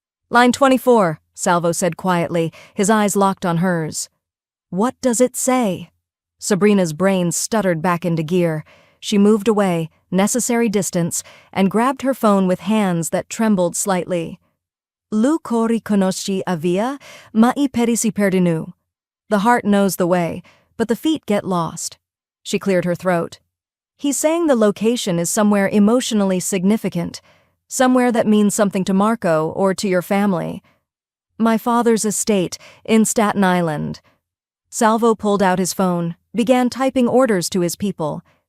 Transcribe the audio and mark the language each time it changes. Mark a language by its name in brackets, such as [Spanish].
[English] "Line 24, Salvo said quietly, his eyes locked on hers. "What does it say?" Sabrina's brain stuttered back into gear. She moved away, necessary distance, and grabbed her phone with hands that trembled slightly. [Sicilian] "Lu cori conosci avia, ma I peri si perdinu." [English] The heart knows the way, but the feet get lost. She cleared her throat. "He's saying the location is somewhere emotionally significant, somewhere that means something to Marco or to your family." "My father's estate in Staten Island." Salvo pulled out his phone, began typing orders to his people.